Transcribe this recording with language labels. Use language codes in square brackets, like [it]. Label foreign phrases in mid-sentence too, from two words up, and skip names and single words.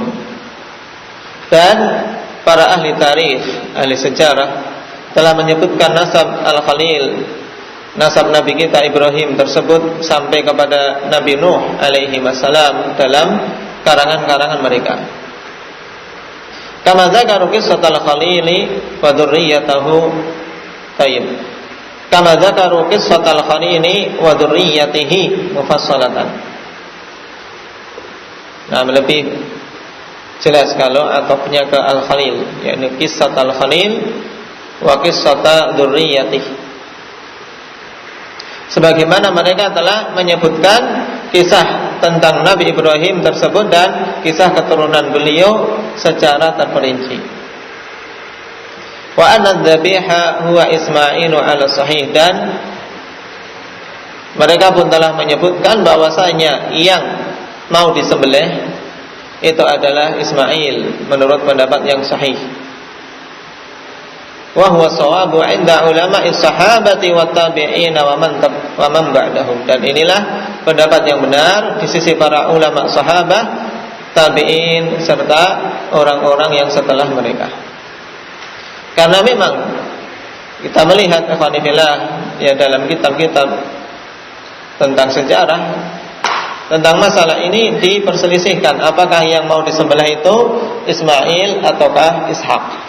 [id] Dan para ahli tarikh, ahli sejarah telah menyebutkan nasab Al-Khalil, nasab Nabi kita Ibrahim tersebut sampai kepada Nabi Nuh [ar] عليه السلام [id] dalam karangan-karangan mereka. [ar] كما ذكروا قصة الخليل وذريته طيب. كما ذكروا قصة الخليل وذريته مفصلة. [id] Nah, lebih jelas kalau atofnya ke Al-Khalil, yakni [ar] قصة الخليل وقصة ذريته. [id] Sebagaimana mereka telah menyebutkan kisah tentang Nabi Ibrahim tersebut dan kisah keturunan beliau secara terperinci. [ar] وأن الذبيح هو إسماعيل على الصحيح, [id] dan mereka pun telah menyebutkan bahwasanya yang mau disembelih itu adalah Ismail menurut pendapat yang sahih. [ar] وهو الصواب عند علماء الصحابة والتابعين ومن بعدهم, [id] dan inilah pendapat yang benar di sisi para ulama sahabat, tabi'in serta orang-orang yang setelah mereka. Karena memang kita melihat ikhwanillah ya dalam kitab-kitab tentang sejarah tentang masalah ini diperselisihkan apakah yang mau disembelih itu Ismail ataukah Ishak.